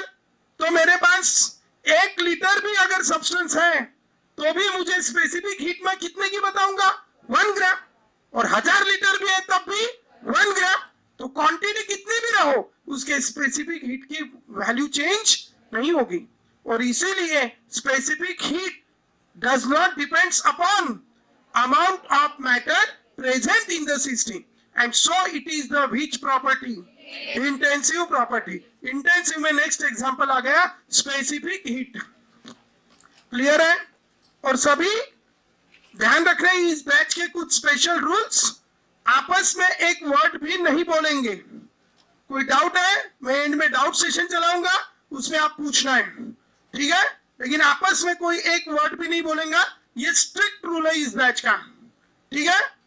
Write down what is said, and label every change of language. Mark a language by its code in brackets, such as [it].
[hi] तो मेरे पास 1 लीटर भी अगर सब्सटेंस है तो भी मुझे स्पेसिफिक हीट में कितने की बताऊंगा? 1 ग्राम. और 1000 लीटर भी है तब भी 1 ग्राम. तो क्वांटिटी कितनी भी रहो उसके स्पेसिफिक हीट की वैल्यू चेंज नहीं होगी. और इसीलिए [en] Specific heat does not depends upon amount of matter present in the system, and so it is the which property? Intensive property. Intensive में next example [hi] आ गया [en] specific heat. [hi] क्लियर है? और सभी ध्यान रख रहे हैं इस बैच के कुछ स्पेशल रूल्स. आपस में एक वर्ड भी नहीं बोलेंगे. कोई डाउट है? मैं एंड में डाउट सेशन चलाऊंगा, उसमें आप पूछना है. ठीक है? लेकिन आपस में कोई एक वर्ड भी नहीं बोलेगा. ये स्ट्रिक्ट रूल है इस बैच का. ठीक है?